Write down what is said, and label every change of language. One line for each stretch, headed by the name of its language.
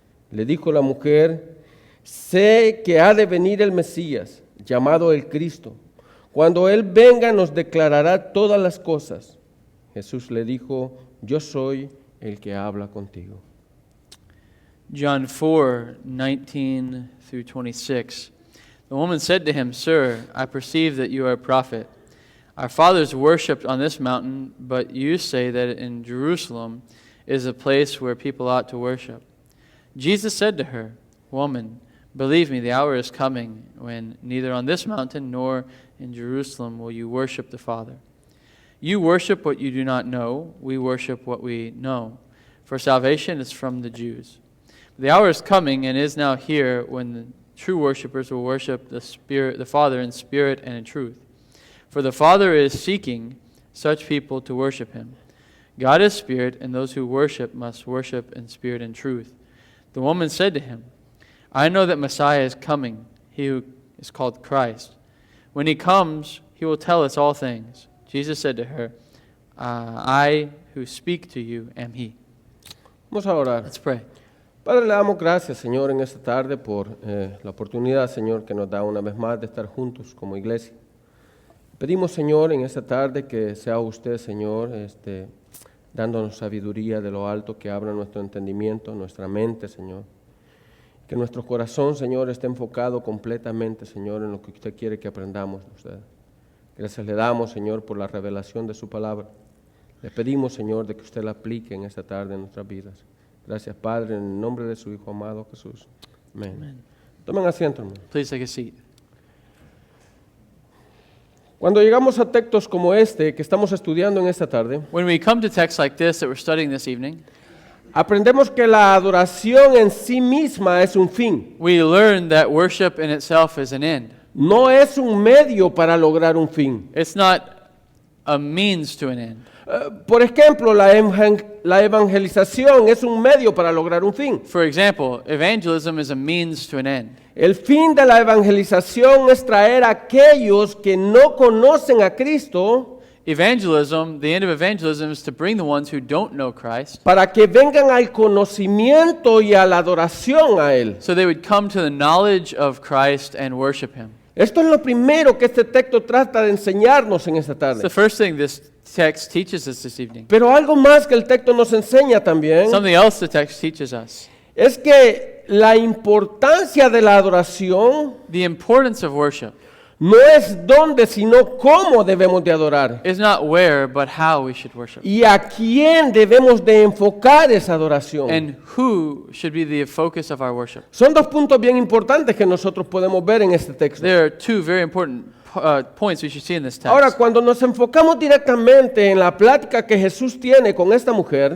Spanish: Le dijo la mujer, sé que ha de venir el Mesías, llamado el Cristo. Cuando Él venga nos declarará todas las cosas. Jesús le dijo, yo soy el que habla contigo.
English: John 4, 19 through 26. The woman said to him, Sir, I perceive that you are a prophet. Our fathers worshipped on this mountain, but you say that in Jerusalem is a place where people ought to worship. Jesus said to her, Woman, believe me, the hour is coming when neither on this mountain nor in Jerusalem will you worship the Father. You worship what you do not know. We worship what we know. For salvation is from the Jews. The hour is coming and is now here when the true worshipers will worship the Father in spirit and in truth. For the Father is seeking such people to worship Him. God is spirit, and those who worship must worship in spirit and truth. The woman said to him, I know that Messiah is coming, He who is called Christ. When He comes, He will tell us all things. Jesus said to her, I who speak to you am He.
Spanish: Vamos a orar.
English: Let's pray.
Spanish: Padre, le damos gracias, Señor, en esta tarde por la oportunidad, Señor, que nos da una vez más de estar juntos como iglesia. Pedimos, Señor, en esta tarde que sea usted, Señor, dándonos sabiduría de lo alto, que abra nuestro entendimiento, nuestra mente, Señor. Que nuestro corazón, Señor, esté enfocado completamente, Señor, en lo que usted quiere que aprendamos de usted. Gracias le damos, Señor, por la revelación de su palabra. Le pedimos, Señor, de que usted la aplique en esta tarde en nuestras vidas. Gracias, Padre, en el nombre de su Hijo amado Jesús. Amén.
English: Amen.
Spanish: Tomen asiento, hermano.
English: Please take a seat.
Spanish: Cuando llegamos a textos como este que estamos estudiando en esta tarde,
English: When we come to texts like this that we're studying this evening,
Spanish: aprendemos que la adoración en sí misma es un fin.
English: we learn that worship in itself is an end.
Spanish: No es un medio para lograr un fin.
English: It's not a means to an end.
Spanish: Por ejemplo, la evangelización es un medio para lograr un fin.
English: For example, evangelism is a means to an end.
Spanish: El fin de la evangelización es traer a aquellos que no conocen a Cristo
English: Evangelism, the end of evangelism is to bring the ones who don't know Christ
Spanish: para que vengan al conocimiento y a la adoración a Él.
English: so they would come to the knowledge of Christ and worship Him.
Spanish: Esto es lo primero que este texto trata de enseñarnos en esta
English: It's
Spanish: tarde.
English: the first thing this text teaches us this evening.
Spanish: Pero algo más que el texto nos enseña también
English: Something else the text teaches us.
Spanish: es que la importancia de la adoración
English: The importance of worship
Spanish: no es dónde, sino cómo debemos de adorar
English: is not where, but how we should worship.
Spanish: y a quién debemos de enfocar esa adoración.
English: And who should be the focus of our worship.
Spanish: Son dos puntos bien importantes que nosotros podemos ver en este texto.
English: There are two very important points we should see in this text.
Spanish: Ahora, cuando nos enfocamos directamente en la plática que Jesús tiene con esta mujer,